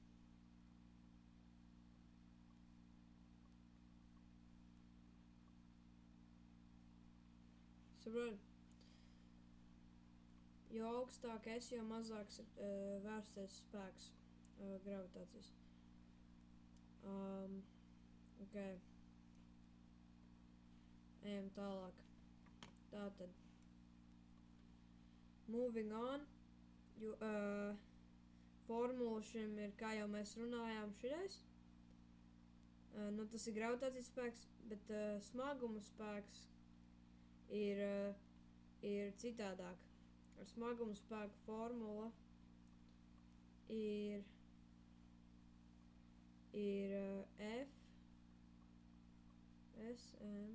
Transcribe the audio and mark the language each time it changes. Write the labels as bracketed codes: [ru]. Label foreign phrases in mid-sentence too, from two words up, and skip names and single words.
[lv] Saprot? Jo augstāk esi, jo mazāks ir vērstais spēks gravitācijas. Okay. Ejam tālāk. Tātad. [en] Moving on. [lv] Formula šim ir, kā jau mēs runājām, šitais. Tas ir gravitācijas spēks, bet smaguma spēks ir citādāk. Ar smaguma spēku formula ir F SM.